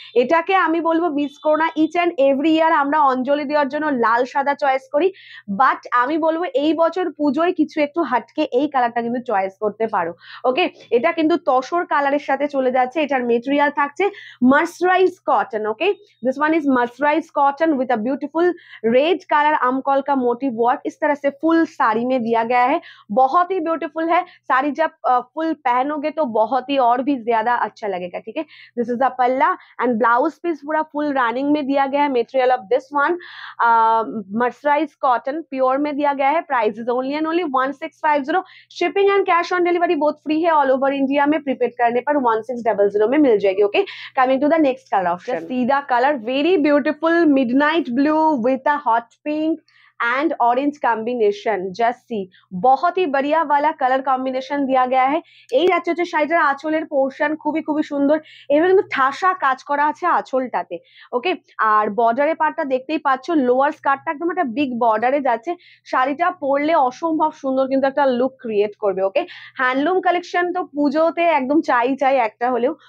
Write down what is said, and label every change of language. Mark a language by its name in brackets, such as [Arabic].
[Bangla] এটাকে আমি বলবো মিস করো না। [English] each and every year [Bangla] আমরা অঞ্জলি দেওয়ার জন্য লাল সাদা চয়েস করি, বাট আমি বলবো এই বছর পুজোয় কিছু একটু হাটকে এই কালারটা কিন্তু চয়েস করতে পারো। ওকে, এটা কিন্তু তসর কালারের সাথে চলে যাচ্ছে। এটার মেটেরিয়াল থাকছে mercerise cotton. [Hindi] Okay, [English] this one is mercerised cotton with a beautiful red colour [Hindi] आमकॉल का मोटिव वर्क इस तरह से फुल साड़ी में दिया गया है। बहुत ही ब्यूटीफुल है साड़ी, जब फुल पहनोगे तो बहुत ही और भी ज्यादा अच्छा लगेगा। ठीक है, [English] this is the पल्ला and blouse piece [Hindi] पूरा फुल रनिंग में दिया गया है। [English] material of this one mercerised cotton pure [Hindi] में दिया गया है। [English] Price is only and only 1650। Shipping and cash on delivery both free [Hindi] है ऑल ओवर इंडिया में। प्रीपेड करने पर 1600 में मिल जाएगी। [English] Okay, coming to the next colour option, सीधा colour very beautiful midnight blue with a hot pink and orange combination. [Hindi] Just see, बहुत ही बढ़िया वाला कलर कॉम्बिनेशन दिया गया है। [Bangla] এই যাচ্ছে হচ্ছে শাড়িটার আঁচলের পোর্শন, খুবই খুবই সুন্দর। এবার কিন্তু ঠাসা কাজ করা আছে আঁচলটাতে। ওকে, আর বর্ডারের পার্টটা দেখতেই পাচ্ছ, লোয়ার স্কার্টটা একদম একটা বিগ বর্ডারে যাচ্ছে। শাড়িটা পরলে অসম্ভব সুন্দর কিন্তু একটা লুক ক্রিয়েট করবে। ওকে, হ্যান্ডলুম কালেকশন তো পুজোতে একদম চাই চাই একটা হলেও।